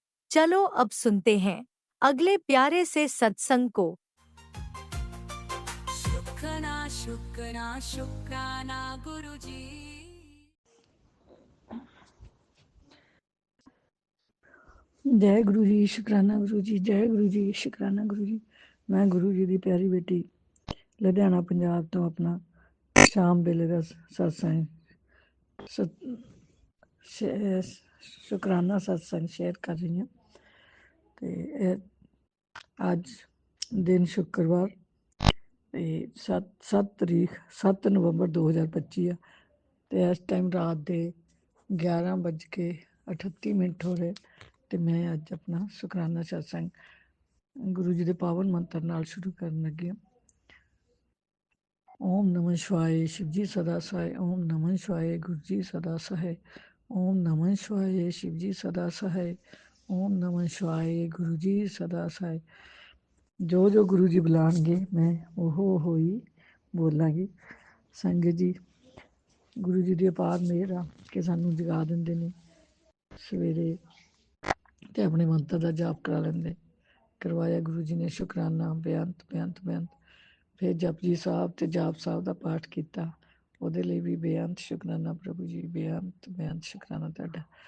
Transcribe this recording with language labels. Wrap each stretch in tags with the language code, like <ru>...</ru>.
<hi>चलो अब सुनते हैं अगले प्यारे से सत्संग को। शुक्राना शुक्राना शुक्राना गुरुजी। जय गुरु जी, शुकराना गुरु जी, जय गुरु जी, शुकराना गुरु जी।</hi> <pa>मैं गुरु जी ਦੀ ਪਿਆਰੀ ਬੇਟੀ ਲੁਧਿਆਣਾ ਪੰਜਾਬ ਤੋਂ ਆਪਣਾ ਸ਼ਾਮ ਵੇਲੇ ਦਾ ਸਤਸੰਗ ਸ਼ੁਕਰਾਨਾ ਸਤਸੰਗ ਸ਼ੇਅਰ ਕਰ ਰਹੀ ਹਾਂ। ਤੇ ਅੱਜ ਦਿਨ ਸ਼ੁੱਕਰਵਾਰ ਤੇ 7 ਤਰੀਕ 7 ਨਵੰਬਰ 2025 ਆ ਤੇ ਇਸ ਟਾਈਮ ਰਾਤ ਦੇ 11:38 ਹੋ ਰਹੇ ਤੇ ਮੈਂ ਅੱਜ ਆਪਣਾ ਸ਼ੁਕਰਾਨਾ ਸਤਸੰਗ ਗੁਰੂ ਜੀ ਦੇ ਪਾਵਨ ਮੰਤਰ ਨਾਲ ਸ਼ੁਰੂ ਕਰਨ ਲੱਗੀ ਹਾਂ।</pa> <hi>ओम नमः शिवाय, शिव जी सदा सहाय। ओम नमः शिवाय, गुरु जी सदा सहाय। ओम नमः शिवाय, शिव जी सदा सहाय। ओम नमः शिवाय, गुरु जी सदा सहाय। जो गुरु जी बुलाएंगे मैं वो ही बोलांगी।</hi> <pa>संगत जी गुरु जी ਦੀ ਅਪਾਰ ਮਿਹਰ ਆ ਕਿ ਸਾਨੂੰ ਜਗਾ ਦਿੰਦੇ ਨੇ ਸਵੇਰੇ ਤੇ ਆਪਣੇ ਮੰਤਰ ਦਾ ਜਾਪ ਕਰਾ ਲੈਂਦੇ। ਕਰਵਾਇਆ ਗੁਰੂ ਜੀ ਨੇ ਸ਼ੁਕਰਾਨਾ ਬੇਅੰਤ ਬੇਅੰਤ ਬੇਅੰਤ। ਫਿਰ ਜਪਜੀ ਸਾਹਿਬ ਤੇ ਜਾਪ ਸਾਹਿਬ ਦਾ ਪਾਠ ਕੀਤਾ, ਉਹਦੇ ਲਈ ਵੀ ਬੇਅੰਤ ਸ਼ੁਕਰਾਨਾ ਪ੍ਰਭੂ ਜੀ, ਬੇਅੰਤ ਬੇਅੰਤ ਸ਼ੁਕਰਾਨਾ ਤੁਹਾਡਾ।</pa>